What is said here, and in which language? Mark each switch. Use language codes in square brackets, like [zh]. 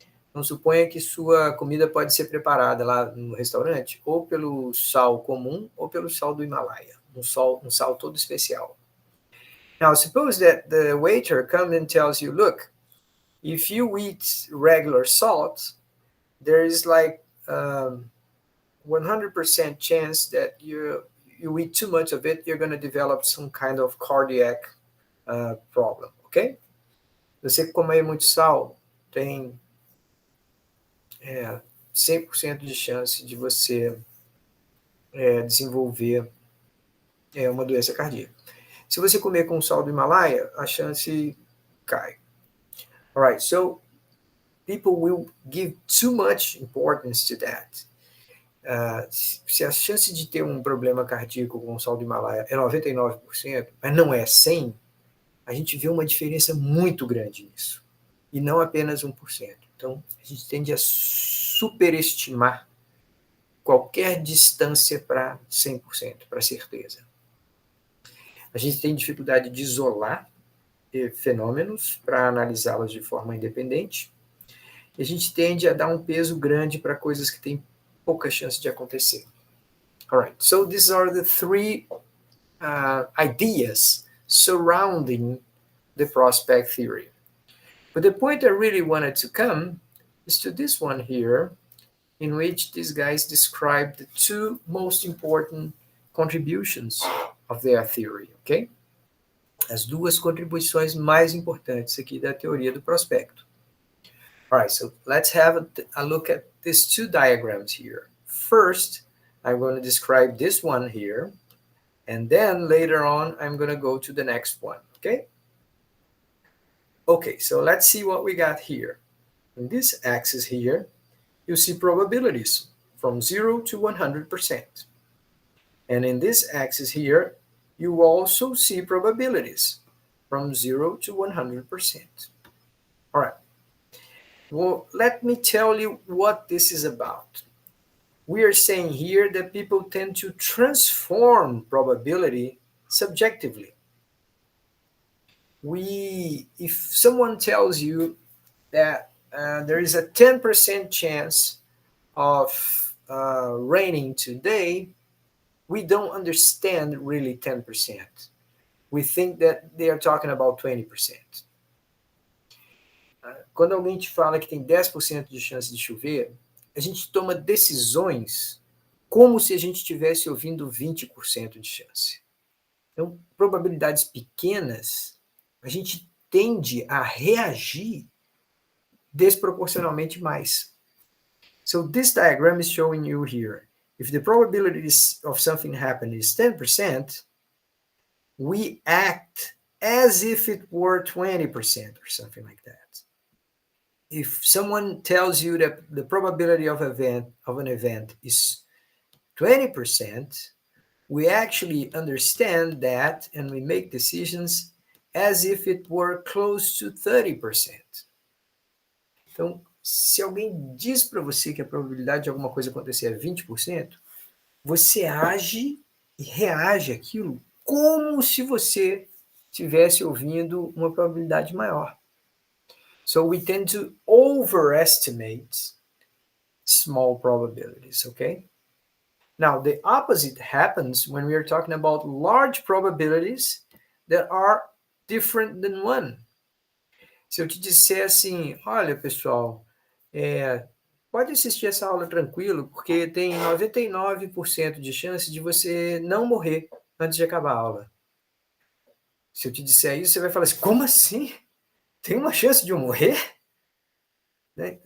[pt] Então, suponha que sua comida pode ser preparada lá no restaurante ou pelo sal comum ou pelo sal do Himalaia, um sal todo especial. [en] Now, suppose that the waiter comes and tells you, look, if you eat regular salt, there is like 100% chance that you eat too much of it, you're going to develop some kind of cardiac problem, ok? [pt] Você comer muito sal tem 100% de chance de você desenvolver uma doença cardíaca. Se você comer com sal do Himalaia, a chance cai. [en] All right, so people will give too much importance to that. [pt] Se a chance de ter um problema cardíaco com sal do Himalaia é 99%, mas não é 100%, a gente vê uma diferença muito grande nisso. E não apenas 1%. Então, a gente tende a superestimar qualquer distância para 100%, para certeza. A gente tem dificuldade de isolar fenômenos para analisá-los de forma independente. E a gente tende a dar um peso grande para coisas que têm pouca chance de acontecer. [en] All right, so these are the three ideas surrounding the prospect theory. But the point I really wanted to come is to this one here, in which these guys describe the two most important contributions of their theory, ok? [pt] As duas contribuições mais importantes aqui da teoria do prospecto. [en] All right, so let's have a look at these two diagrams here. First, I'm going to describe this one here, and then later on, I'm going to go to the next one, okay? Okay, so let's see what we got here. In this axis here, you see probabilities from 0 to 100%. And in this axis here, you also see probabilities from 0 to 100%. All right. Well, let me tell you what this is about. We are saying here that people tend to transform probability subjectively. If someone tells you that there is a 10% chance of raining today, we don't understand really 10%. We think that they are talking about 20%. [pt] Quando alguém te fala que tem 10% de chance de chover, a gente toma decisões como se a gente estivesse ouvindo 20% de chance. Então, probabilidades pequenas, a gente tende a reagir desproporcionalmente mais. [en] So this diagram is showing you here, if the probability of something happening is 10%, we act as if it were 20% or something like that. If someone tells you that the probability of an event is 20%, we actually understand that and we make decisions as if it were close to 30%. [pt] Então, se alguém diz para você que a probabilidade de alguma coisa acontecer é 20%, você age e reage àquilo como se você estivesse ouvindo uma probabilidade maior. [en] So we tend to overestimate small probabilities, okay? Now, the opposite happens when we are talking about large probabilities that are different than one. [pt] Se eu te disser assim, olha, pessoal, pode assistir essa aula tranquilo, porque tem 99% de chance de você não morrer antes de acabar a aula. Se eu te disser isso, você vai falar assim, como assim? Tem uma chance de eu morrer? Né?